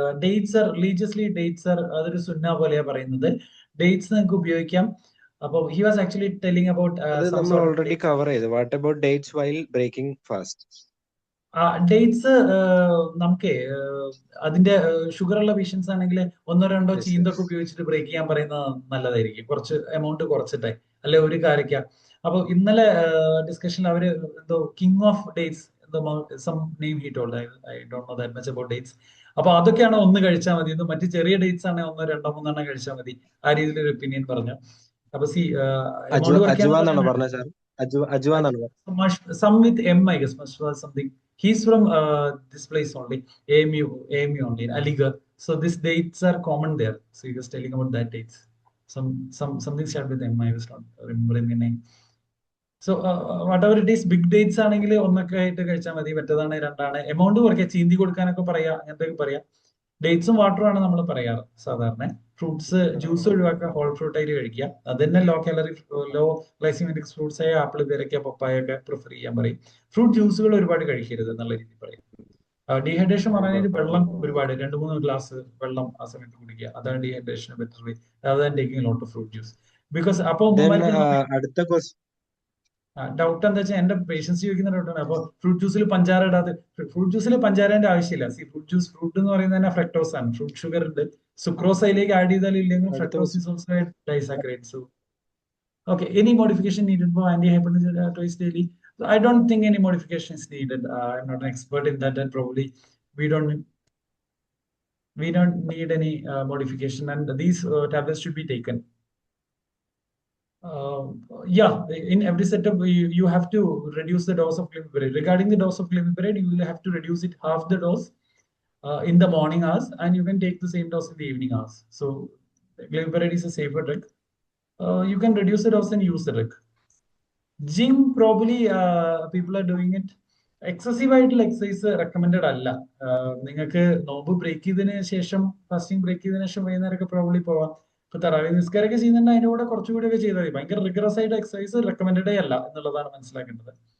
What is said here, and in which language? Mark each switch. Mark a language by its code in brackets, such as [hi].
[en] Dates are religiously [ml] അതൊരു സുന്ന പോലെയാ പറയുന്നത്. ഡേറ്റ്സ് നിങ്ങൾക്ക് ഉപയോഗിക്കാം. [en] അപ്പോൾ he was actually telling about [ml] നമ്മൾ ഓൾറെഡി കവർ ചെയ്തു. [en] What about dates while breaking fast? [ml] Dates നമുക്ക് അതിന്റെ ഷുഗർ ഉള്ള പേഷ്യൻസ് ആണെങ്കിൽ 1-2 ചീന്തൊക്കെ ഉപയോഗിച്ചിട്ട് ബ്രേക്ക് ചെയ്യാൻ പറയുന്നത് നല്ലതായിരിക്കും. കുറച്ച് എമൗണ്ട് കുറച്ചിട്ടെ, അല്ലെ ഒരു കാരക്ക അപ്പോൾ ഇന്നലെ ഡിസ്കഷനിൽ അവര് എന്തോ കിങ് ഓഫ് ഡേറ്റ്സ് എന്തോ [en] Some name he told, I don't know that much about dates. [ml] അപ്പൊ അതൊക്കെയാണ് ഒന്ന് കഴിച്ചാൽ മതി എന്ന്, മറ്റു ചെറിയ ഡേറ്റ്സ് ആണെങ്കിൽ ഒന്നോ രണ്ടോ മൂന്നെണ്ണം കഴിച്ചാൽ മതി, ആ രീതിയിൽ ഒരു ഒപ്പീനിയൻ പറഞ്ഞു. അപ്പൊ സി എമൗണ്ട് അജുവാന്നാണോ പറഞ്ഞത് sir? അജുവാന്നാണോ? [en] some with M, I guess, must was something. He's from this place only, AMU only, in Aligarh. So these dates are common there. So he was telling about that dates. Something started with M. I was not remembering the name. So whatever it is, big dates [ml] ആണെങ്കിൽ ഒന്നൊക്കെ ആയിട്ട് കഴിച്ചാൽ മതി, മറ്റേതാണ് രണ്ടാണ്. Amount കുറയ്ക്കുക, ചീന്തി കൊടുക്കാനൊക്കെ പറയാ, അങ്ങനത്തെ പറയാം. ഡേറ്റ്സും വാട്ടറും ആണ് നമ്മൾ പറയാറ് സാധാരണ. ഫ്രൂട്ട്സ് ജ്യൂസ് ഒഴിവാക്കുക, ഹോൾ ഫ്രൂട്ട് ആയിട്ട് കഴിക്കുക. അത് തന്നെ law calorie law glycaemic fruits ആയ ആപ്പിൾ, പേരയ്ക്ക, പപ്പായ ഒക്കെ പ്രിഫർ ചെയ്യാൻ പറയും. ഫ്രൂട്ട് ജ്യൂസുകൾ ഒരുപാട് കഴിക്കരുത് എന്നുള്ള രീതിയിൽ പറയും. ഡീഹൈഡ്രേഷൻ പറഞ്ഞാൽ വെള്ളം ഒരുപാട് 2-3 ഗ്ലാസ് വെള്ളം ആ സമയത്ത് കുടിക്കുക, അതാണ് dehydration better way [en] rather than taking a lot of fruit juice. Because അപ്പൊ [ml] അടുത്ത ക്വസ്റ്റ്യൻ ഡൗട്ട് എന്താ വെച്ചാൽ എന്റെ പേഷ്യൻസ് ചോദിക്കുന്ന ഡൗട്ടാണ്. അപ്പൊ ഫ്രൂട്ട് ജ്യൂസിൽ പഞ്ചാര ഇടാതെ, ഫ്രൂട്ട് ജ്യൂസിൽ പഞ്ചാരന്റെ ആവശ്യമില്ല. ഫ്രൂട്ട് എന്ന് പറയുന്നത് തന്നെ ഫ്രക്ടോസ് ആണ്, ഫ്രൂട്ട് ഷുഗർ ഉണ്ട്. സുക്രോസ് അതിലേക്ക് ആഡ് ചെയ്താലും ഇല്ലെങ്കിൽ [en] Fructose is also disaccharide. So okay, any modification needed for antihypertension twice daily? I don't think any modification is needed. I'm not an expert in that, and probably we don't need any modification, and these tablets should be taken. Yeah, in every setup you have to reduce the dose of glimepiride. Regarding the dose of glimepiride, you will have to reduce it half the dose in the morning hours, and you can take the same dose in the evening hours. So glimepiride is a safer drug. You can reduce the dose and use the drug. Gym, probably people are doing it. [ml] Excessive ആയിട്ടുള്ള exercise recommended അല്ല. നിങ്ങൾക്ക് നോമ്പ് break ചെയ്തതിനു ശേഷം, fasting break ചെയ്തതിനു ശേഷം വൈകുന്നേരമൊക്കെ probably പോവാം. ഇപ്പൊ തറാവീഹ് നിസ്കാരമൊക്കെ ചെയ്യുന്നുണ്ട്, അതിന്റെ കൂടെ കുറച്ചുകൂടി ഒക്കെ ചെയ്താൽ മതി. ഭയങ്കര റിഗറസ് ആയിട്ട് എക്സസൈസ് റെക്കമെൻഡഡേ അല്ല എന്നുള്ളതാണ് മനസ്സിലാക്കേണ്ടത്.